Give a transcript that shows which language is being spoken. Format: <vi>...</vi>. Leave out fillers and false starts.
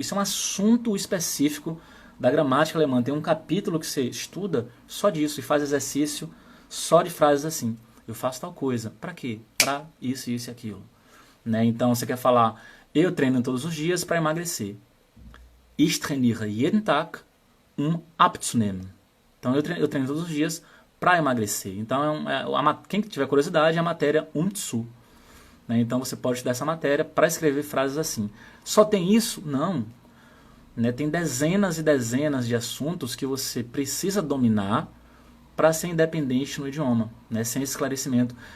<pt>Isso é um assunto específico da gramática alemã. Tem um capítulo que você estuda só disso e faz exercício só de frases assim. Eu faço tal coisa. Para quê? Para isso, isso e aquilo. Né? Então, você quer falar, eu treino todos os dias para emagrecer.</pt> <de>Ich trainiere jeden Tag, abzunehmen.</de> <pt>Então, eu treino todos os dias para emagrecer. Então, quem tiver curiosidade, é a matéria zu. Né? Então, você pode estudar essa matéria para escrever frases assim. Só tem isso? Não. Né? Tem dezenas e dezenas de assuntos que você precisa dominar para ser independente no idioma, né? Sem esclarecimento.</pt>